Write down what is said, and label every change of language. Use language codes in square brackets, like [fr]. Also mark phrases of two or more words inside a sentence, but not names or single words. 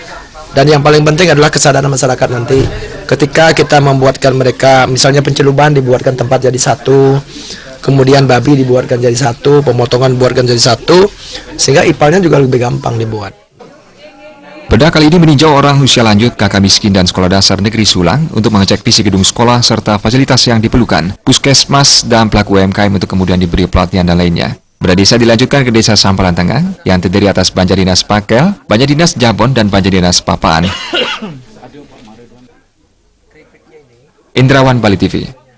[id] Dan yang paling penting adalah kesadaran masyarakat nanti. Ketika kita membuatkan mereka, misalnya penceluban dibuatkan tempat jadi satu, kemudian babi dibuatkan jadi satu, pemotongan dibuatkan jadi satu, sehingga IPAL-nya juga lebih gampang dibuat. Bedah kali ini meninjau orang usia lanjut, kakak miskin dan sekolah dasar negeri Sulang untuk mengecek visi gedung sekolah serta fasilitas yang diperlukan, puskesmas dan pelaku UMKM untuk kemudian diberi pelatihan dan lainnya. Bedah desa dilanjutkan ke Desa Sampalan Tengah yang terdiri atas Banjar Dinas Pakel, Banjar Dinas Jabon dan Banjar Dinas Papaan. Indrawan, Bali TV.